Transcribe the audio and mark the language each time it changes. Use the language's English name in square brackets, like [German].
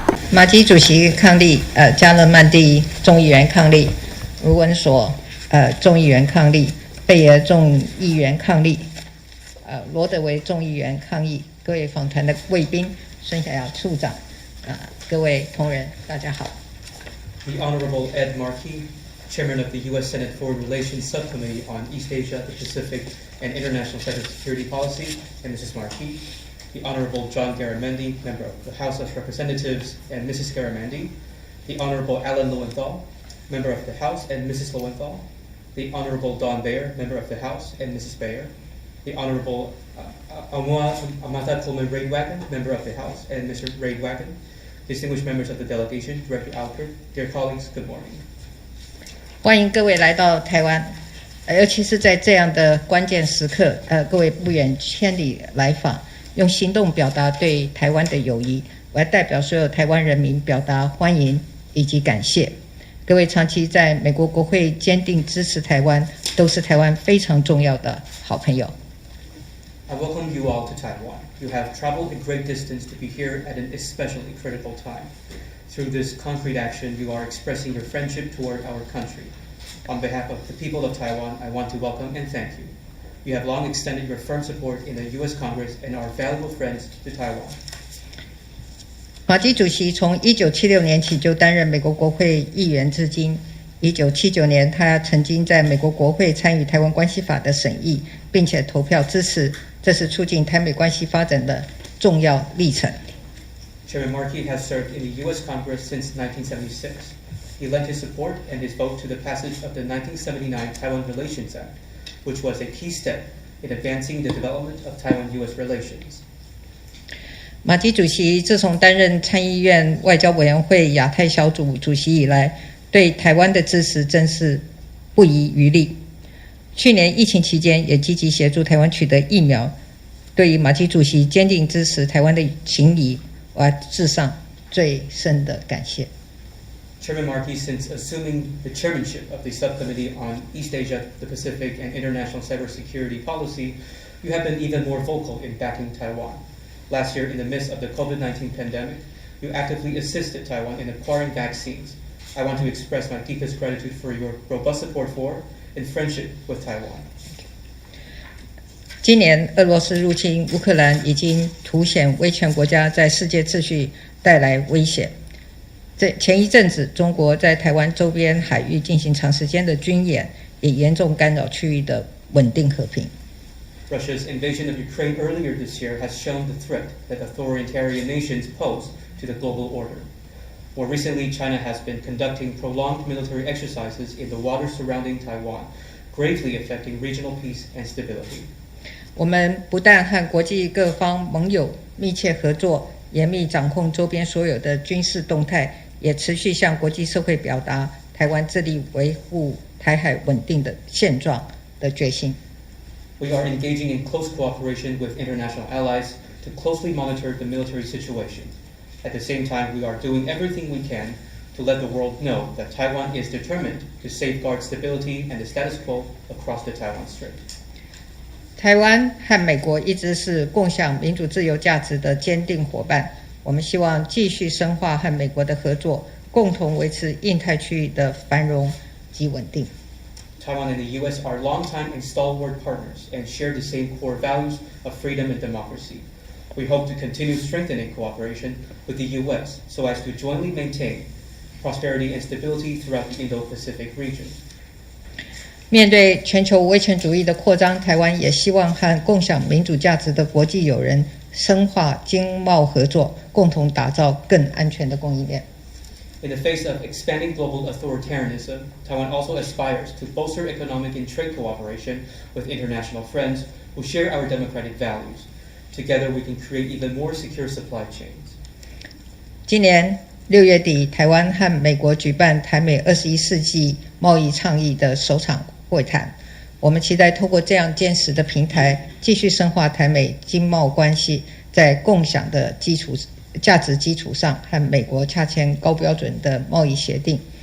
[Chinese] 马基主席伉俪，加勒曼第众议员伉俪，卢文索众议员伉俪，贝尔众议员伉俪，罗德维众议员伉俪，各位访团的贵宾，孙小雅处长，各位同仁，大家好。 [English] The Honorable Ed Markey, Chairman of the U.S. Senate Foreign Relations Subcommittee on East Asia, the Pacific, and International Cybersecurity Policy, and Mrs. Markey. The Honorable John Garamendi, Member of the House of Representatives, and Mrs. Garamendi. The Honorable Alan Lowenthal, Member of the House, and Mrs. Lowenthal. The Honorable Don Bayer, Member of the House, and Mrs. Bayer. The Honorable Amata Coleman Raidwagon, Member of the House, and Mr. Raidwagon. Distinguished members of the delegation, Director Alford, dear colleagues, good morning. [Chinese] 欢迎各位来到台湾，尤其是在这样的关键时刻，各位不远千里来访，用行动表达对台湾的友谊。我要代表所有台湾人民表达欢迎以及感谢。各位长期在美国国会坚定支持台湾，都是台湾非常重要的好朋友。 [English] I welcome you all to Taiwan. You have traveled a great distance to be here at an especially critical time. Through this concrete action, you are expressing your friendship toward our country. On behalf of the people of Taiwan, I want to welcome and thank you. You have long extended your firm support in the U.S. Congress and are valuable friends to Taiwan. [Chinese] 马基主席从1976年起就担任美国国会议员至今。 1979年，他曾经在美国国会参与台湾关系法的审议，并且投票支持，这是促进台美关系发展的重要历程。 [English] Chairman Markey has served in the U.S. Congress since 1976. He lent his support and his vote to the passage of the 1979 Taiwan Relations Act, which was a key step in advancing the development of Taiwan-U.S. relations. [Chinese] 马基主席自从担任参议院外交委员会亚太小组主席以来，对台湾的支持真是不遗余力。去年疫情期间，也积极协助台湾取得疫苗。对于马基主席坚定支持台湾的情谊，我要致上最深的感谢。 [English] Chairman Markey, since assuming the chairmanship of the Subcommittee on East Asia, the Pacific, and International Cybersecurity Policy, you have been even more vocal in backing Taiwan. Last year, in the midst of the COVID-19 pandemic, you actively assisted Taiwan in acquiring vaccines. I want to express my deepest gratitude for your robust support for and friendship with Taiwan. [Chinese] 今年俄罗斯入侵乌克兰已经凸显威权国家在世界秩序带来威胁。前一阵子，中国在台湾周边海域进行长时间的军演，也严重干扰区域的稳定和平。 [English] Russia's invasion of Ukraine earlier this year has shown the threat that authoritarian nations pose to the global order. More recently, China has been conducting prolonged military exercises in the waters surrounding Taiwan, gravely affecting regional peace and stability. [Chinese] 我们不但和国际各方盟友密切合作，严密掌控周边所有的军事动态，也持续向国际社会表达台湾致力维护台海稳定的现状的决心。 [English] We are engaging in close cooperation with international allies to closely monitor the military situation. At the same time, we are doing everything we can to let the world know that Taiwan is determined to safeguard stability and the status quo across the Taiwan Strait. [Chinese] 台湾和美国一直是共享民主自由价值的坚定伙伴，我们希望继续深化和美国的合作，共同维持印太区域的繁荣及稳定。 [English] Taiwan and the U.S. are longtime and stalwart partners and share the same core values of freedom and democracy. We hope to continue strengthening cooperation with the U.S. so as to jointly maintain prosperity and stability throughout the Indo-Pacific region. [Chinese] 面对全球威权主义的扩张，台湾也希望和共享民主价值的国际友人深化经贸合作，共同打造更安全的供应链。 [English] In the face of expanding global authoritarianism, Taiwan also aspires to bolster economic and trade cooperation with international friends who share our democratic values. Together, we can create even more secure supply chains. [Chinese] 今年6月底，台湾和美国举办台美21世纪贸易倡议的首场会谈。我们期待透过这样坚实的平台，继续深化台美经贸关系，在共享的价值基础上，和美国洽签高标准的贸易协定。